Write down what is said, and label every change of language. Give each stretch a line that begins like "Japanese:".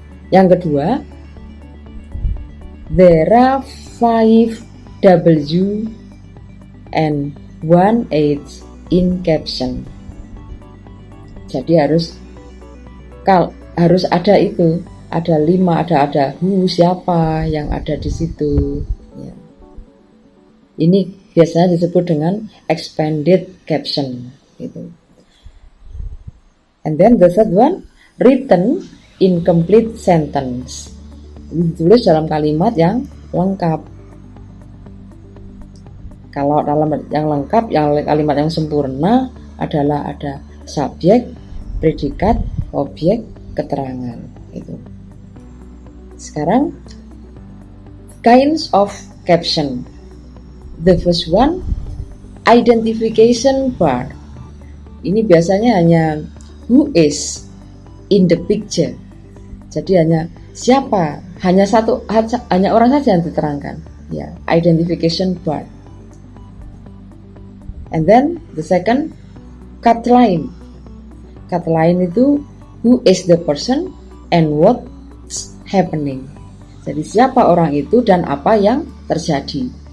Indonesian: Yang kedua,
English: there are 5 W and 1 H in caption.
Indonesian: Jadi harus harus ada itu, ada 5, ada who, siapa yang ada di situ. Ya. Ini biasanya disebut dengan expanded caption gitu.
English: And then the third one, written in complete sentence.
Indonesian: Ditulis dalam kalimat yang lengkap. Kalau dalam yang lengkap, yang kalimat yang sempurna adalah ada subjek, predikat, objek, keterangan itu. Sekarang
English: kinds of caption. The first one, identification bar.
Indonesian: Ini biasanya hanya
English: who is in the picture.
Indonesian: Jadi hanya siapa, hanya orang saja yang diterangkan.
English: Ya, identification bar. And then the second, cut line. Cut line
Indonesian: itu
English: who is the person and what's happening.
Indonesian: Jadi siapa orang itu dan apa yang terjadi.